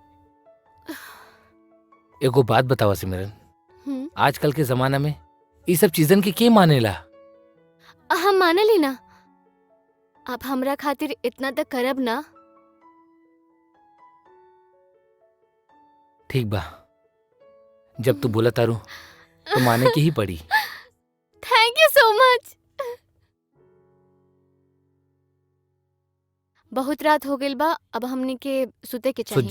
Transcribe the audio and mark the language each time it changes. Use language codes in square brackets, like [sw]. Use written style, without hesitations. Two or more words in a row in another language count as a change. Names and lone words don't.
[bho] एगो बात बतावा सिमरन, आजकल के जमाना में ये सब चीजन के मानेला? हम माने ली ना। आप हमरा खातिर इतना तक करब ना। ठीक बा, जब तू बोला तारू तो माने की ही पड़ी। [en] thank you so much. [bho] बहुत रात हो गइल बा, अब हमनी के सुते के चाहिए।